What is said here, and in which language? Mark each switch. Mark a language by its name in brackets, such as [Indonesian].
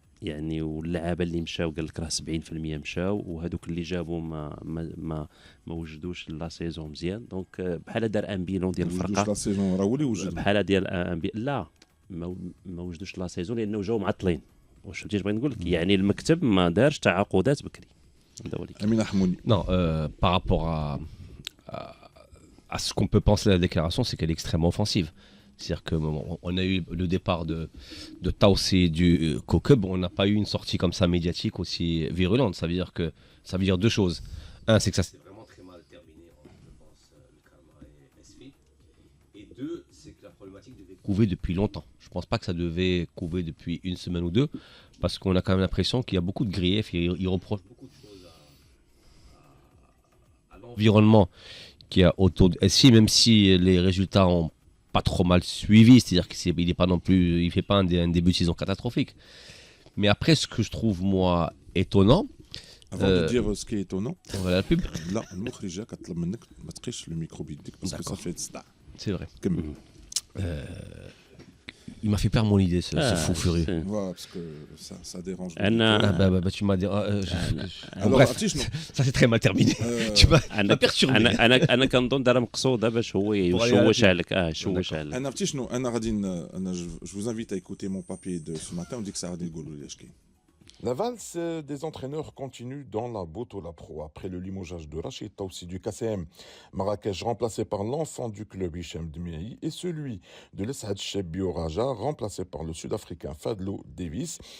[Arabic] يعني واللعابه اللي مشاو قال لك راه 70% مشاو وهذوك اللي جابوا ما وجدوش لا سيزون مزيان دونك بحال دار [French] ان بيلون [Arabic] ديال الفرقه لا سيزون راه ولي وجد بحال ديال لا ما وجدوش لا سيزون لانه جاو معطلين واش فهمتي بغيت نقول لك يعني المكتب ما دارش تعاقدات بكري هذا هو اللي امين حمودي. [French] Non, par rapport à ce qu'on peut penser de la déclaration, c'est qu'elle est extrêmement offensive. C'est-à-dire qu'on a eu le départ de Taussi du Kokub, on n'a pas eu une sortie comme ça médiatique aussi virulente. Ça veut dire deux choses. Un, c'est que ça s'est vraiment très mal terminé entre, je pense, le Karma et SFI. Et deux, c'est que la problématique devait couver depuis longtemps. Je ne pense pas que ça devait couver depuis une semaine ou deux, parce qu'on a quand même l'impression qu'il y a beaucoup de griefs, il reproche beaucoup de choses à l'environnement qu'il y a autour de SFI, même si les résultats ont pas trop mal suivi, c'est-à-dire qu'il est pas non plus, il fait pas un début de saison catastrophique. Mais après, ce que je trouve moi étonnant. Avant de dire ce qui est étonnant. Voilà la pub. [Arabic] لا المخرجة كطلب منك ما تقيش le micro بيدك [French] parce que ça fait [Arabic] صداع. [French] C'est vrai. [Arabic] كمل. [French] Il m'a fait perdre mon idée, ce fou furieux. Ouais, parce que ça dérange. Tu m'as dit. Alors, bref, ça s'est très mal terminé. Tu m'as perturbé. [Arabic] انا كنظن دار مقصوده باش هو يشوش عليك يشوش عليك. انا عرفتي شنو انا غادي انا [French] je vous invite à écouter mon papier de ce matin on dit que ça [Arabic] غادي نقولوا لي اش كاين. [French] La valse des entraîneurs continue dans la Botola Pro après le limogeage de Rachid Taussi du KCM. Marrakech remplacé par l'enfant du club Hichem Dmiahi et celui de l'Esad Chebbio Raja remplacé par le Sud-Africain Fadlo Davis.